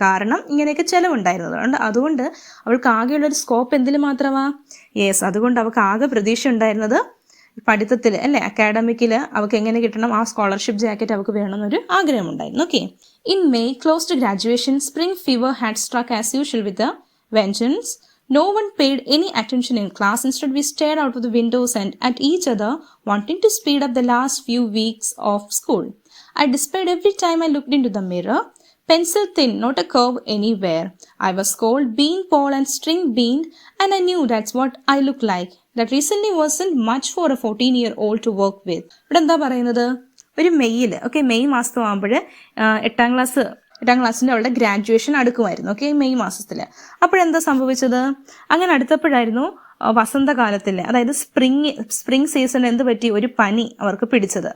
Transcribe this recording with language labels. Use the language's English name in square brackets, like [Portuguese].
[Malayalam] കാരണം ഇങ്ങനെയൊക്കെ ചിലവുണ്ടായിരുന്നത്. അതുകൊണ്ട് അവൾക്ക് ആകെയുള്ളൊരു സ്കോപ്പ് എന്തിൽ മാത്രമാ, അതുകൊണ്ട് അവൾക്ക് ആകെ പ്രതീക്ഷ ഉണ്ടായിരുന്നത് പഠിത്തത്തിൽ അല്ലേ, അക്കാഡമിക്കിൽ അവൾക്ക് എങ്ങനെ കിട്ടണം, ആ സ്കോളർഷിപ്പ് ജാക്കറ്റ് അവൾക്ക് വേണമെന്നൊരു ആഗ്രഹമുണ്ടായിരുന്നു. [English] Okay, in May close to graduation, spring fever had struck as usual with vengeance. No one paid any attention in class. Instead, we stared out of the windows and at each other, wanting to speed up the last few weeks of school. I despaired every time I looked into the mirror. Pencil thin, not a curve anywhere. I was called bean pole and string beaned, and I knew that's what I looked like. That recently wasn't much for a 14-year-old to work with. [Malayalam] ഇവിടെ എന്താ പറയുന്നത്, ഒരു മെയ്യിൽ, okay, May മാസമാകുമ്പോൾ എട്ടാം ക്ലാസ്സിൻ്റെ അവളുടെ graduation അടുക്കുമായിരുന്നു. Okay, May മാസത്തിൽ. അപ്പോഴെന്താ സംഭവിച്ചത്, അങ്ങനെ അടുത്തപ്പോഴായിരുന്നു വസന്തകാലത്തിൽ, അതായത് സ്പ്രിംഗ് സീസണിൽ എന്ത് പറ്റി, ഒരു പനി അവർക്ക് പിടിച്ചത്.